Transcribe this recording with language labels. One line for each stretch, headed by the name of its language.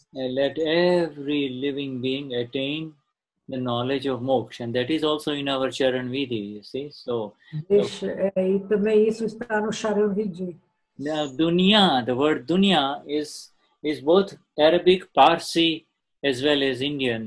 English: Let every living being attain the knowledge of moksha, and that is also in our Charan Vidhi, you see. So,
Portuguese: e também isso está no Charan Vidhi.
English: Now, dunya, the word dunya is both Arabic, Parsi, as well as Indian.